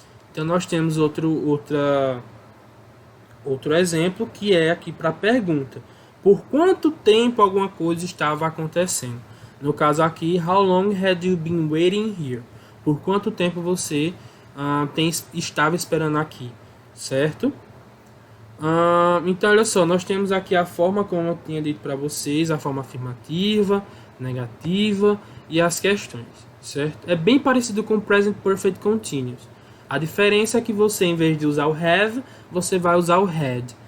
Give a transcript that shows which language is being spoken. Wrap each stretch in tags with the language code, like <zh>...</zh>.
<pt>Então nós temos outro exemplo que é aqui para a pergunta: por quanto tempo alguma coisa estava acontecendo? No caso aqui,</pt> <en>how long had you been waiting here?</en> <pt>Por quanto tempo você estava esperando aqui, certo? Então, olha só, nós temos aqui a forma, como eu tinha dito para vocês, a forma afirmativa, negativa e as questões, certo? É bem parecido com o Present Perfect Continuous. A diferença é que você, em vez de usar o have, você vai usar o had.</pt>